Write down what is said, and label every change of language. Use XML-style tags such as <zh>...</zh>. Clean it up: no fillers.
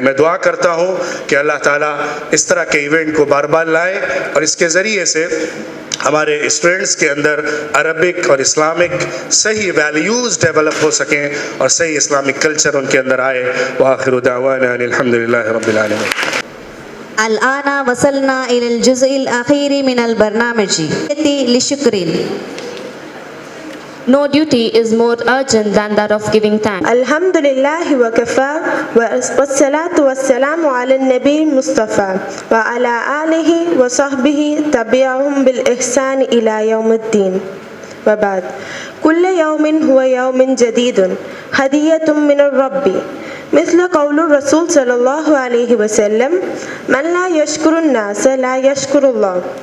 <ur>میں دعا کرتا ہوں کہ اللہ تعالیٰ اس طرح کے ایونٹ کو بار بار لائے اور اس کے ذریعے سے ہمارے اسٹوڈنٹس کے اندر عربک اور اسلامک صحیح ویلیوز ڈیولپ ہو سکیں اور صحیح اسلامک کلچر ان کے اندر آئے.</ur> <ar>وآخر دعوانا الحمدللہ رب العالمین. الآن وصلنا إلى الجزء الأخير من البرنامج لشكر.</ar> <en>No duty is more urgent than that of giving thanks.</en> <ar>الحمد لله وكفى والصلاة والسلام على النبي المصطفى وعلى آله وصحبه تبعهم بالإحسان إلى يوم الدين. وبعد، كل يوم هو يوم جديد هدية من الرب، مثل قول الرسول صلى الله عليه وسلم: من لا يشكر الناس لا يشكر الله.</ar>